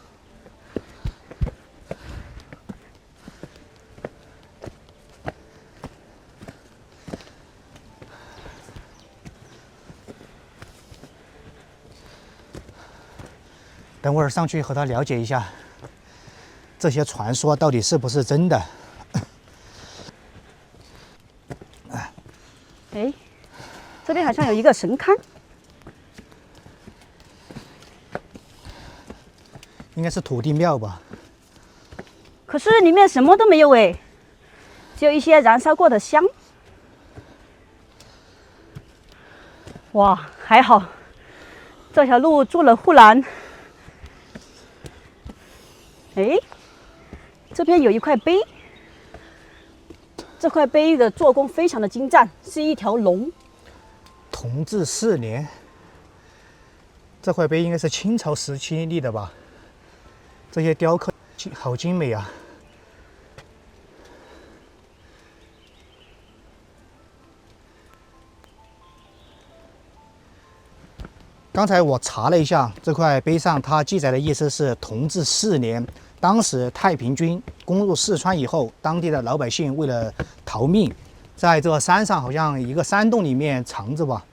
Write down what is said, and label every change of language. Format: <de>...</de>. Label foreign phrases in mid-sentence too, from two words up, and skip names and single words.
<zh>等會兒上去和他了解一下，這些傳說到底是不是真的？哎，這邊好像有一個神龕，應該是土地廟吧？可是裡面什麼都沒有哎，只有一些燃燒過的香。哇，還好，這條路做了護欄。哎，這邊有一塊碑，這塊碑的做工非常的精湛，是一條龍。同治4年，這塊碑應該是清朝時期立的吧？這些雕刻好精美啊！剛才我查了一下，這塊碑上它記載的意思是同治4年，當時太平軍攻入四川以後，當地的老百姓為了逃命，在這山上好像一個山洞裡面藏着吧。</zh>